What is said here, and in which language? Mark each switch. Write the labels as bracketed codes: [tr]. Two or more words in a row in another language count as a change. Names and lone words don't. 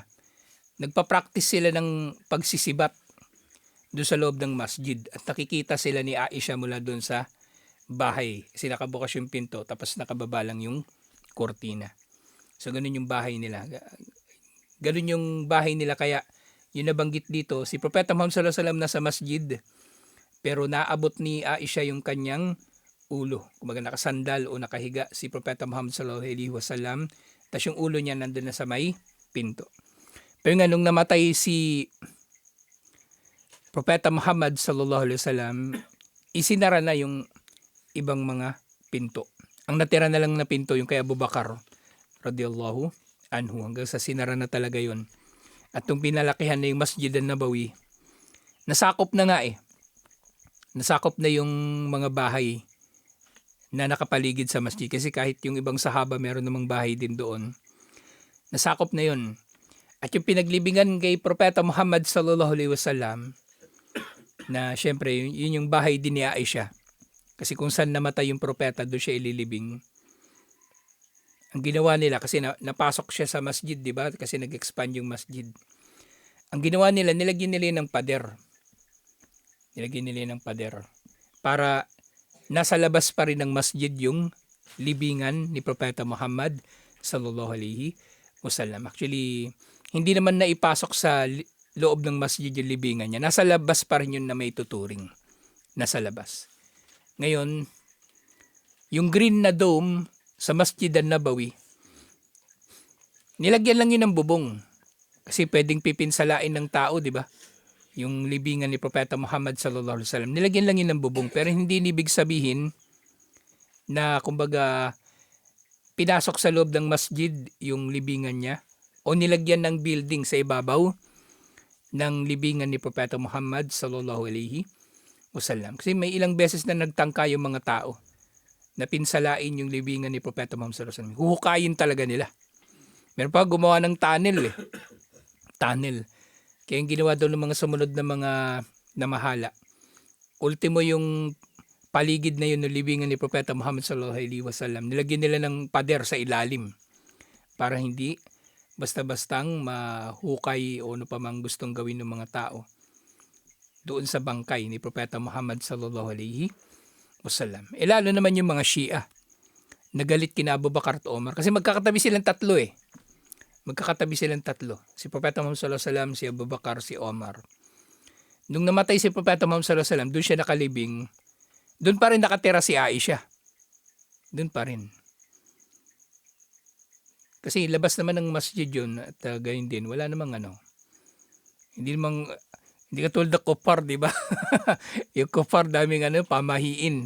[tl] Nagpa-practice sila ng pagsisibat doon sa loob ng masjid. At nakikita sila ni Aisha mula doon sa bahay. Kasi nakabukas yung pinto, tapos nakababa lang yung kortina. So ganun yung bahay nila. Ganun yung bahay nila, kaya yung nabanggit dito, si Propeta Muhammad [ar] صلى الله عليه وسلم [tl] nasa masjid, pero naabot ni Aisha yung kanyang ulo. Kumbaga nakasandal o nakahiga si Propeta Muhammad [ar] صلى الله عليه وسلم, [tl] tapos yung ulo niya nandun na sa may pinto. Pero nga nung namatay si Propeta Muhammad [ar] صلى الله عليه وسلم, [tl] isinara na yung ibang mga pinto. Ang natira na lang na pinto yung kay Abu Bakar [ar] رضي الله عنه, [tl] hanggang sa sinara na talaga yon. At nung pinalakihan na yung Masjid an-Nabawi, nasakop na nga eh. Nasakop na yung mga bahay na nakapaligid sa masjid, kasi kahit yung ibang sahaba meron namang bahay din doon, nasakop na yon. At yung pinaglibingan kay Propeta Muhammad [ar] صلى الله عليه وسلم, [tl] na syempre yun yung bahay din ni Aisha, kasi kung saan namatay yung propeta doon siya ililibing. Ang ginawa nila, kasi napasok siya sa masjid, di ba? Kasi nag-expand yung masjid. Ang ginawa nila, nilagyan nila ng pader. Nilagyan nila ng pader para nasa labas pa rin ng masjid yung libingan ni Propeta Muhammad [ar] صلى الله عليه وسلم. [tl] Actually, hindi naman naipasok sa loob ng masjid yung libingan niya. Nasa labas pa rin yun na may tuturing. Nasa labas. Ngayon, yung green na dome sa Masjid an-Nabawi, nilagyan lang yun ng bubong. Kasi pwedeng pipinsalain ng tao, di ba? Yung libingan ni Propeta Muhammad [ar] صلى الله عليه وسلم, [tl] nilagyan lang yun ng bubong. Pero hindi ibig sabihin na kumbaga pinasok sa loob ng masjid yung libingan niya, o nilagyan ng building sa ibabaw ng libingan ni Propeta Muhammad [ar] صلى الله عليه وسلم. [tl] Kasi may ilang beses na nagtangka yung mga tao na pinsalain yung libingan ni Propeta Muhammad [ar] صلى الله عليه وسلم. [tl] Huhukayin talaga nila. Meron pa gumawa ng tunnel eh. Tunnel. Kaya yung ginawa doon ng mga sumunod na mga namahala, ultimo yung paligid na yun ng libingan ni Propeta Muhammad [ar] صلى الله عليه وسلم, [tl] nilagyan nila ng pader sa ilalim para hindi basta-bastang mahukay o ano pa mang gustong gawin ng mga tao doon sa bangkay ni Propeta Muhammad [ar] صلى الله عليه وسلم. [tl] Lalo naman yung mga Shia, nagalit kina Abu Bakar at Omar, kasi magkakatabi silang tatlo eh. Magkakatabi silang tatlo. Si Propeta Muhammad [ar] صلى الله عليه وسلم, [tl] si Abu Bakar, si Omar. Nung namatay si Propeta Muhammad [ar] صلى الله عليه وسلم, [tl] doon siya nakalibing. Doon pa rin nakatira si Aisha. Doon pa rin. Kasi labas naman ng masjid yun, at gayon din, wala namang ano. Hindi katulad ng Kufar, di ba? Yung Kufar, daming pamahiin.